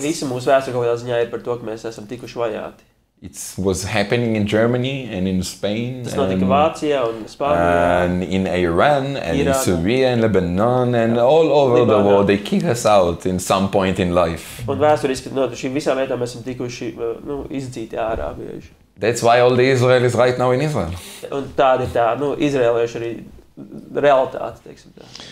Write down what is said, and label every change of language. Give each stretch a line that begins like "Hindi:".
Latvian: Visa mūsu vēsture kaut kādā ziņā ir par to, ka mēs esam tikuši vajāti.
English: It was happening in Germany and in Spain and in Iran and in Syria and Lebanon and all over the world. They kick us out in some point in life.
Latvian: Un vēsturiski no šīm visām vietām mēs esam tikuši izdzīti ārā bieži.
English: That's why all the Israelis right now in Israel.
Latvian: Un tāda ir tā, izraelieši arī realitāte, teiksim tā.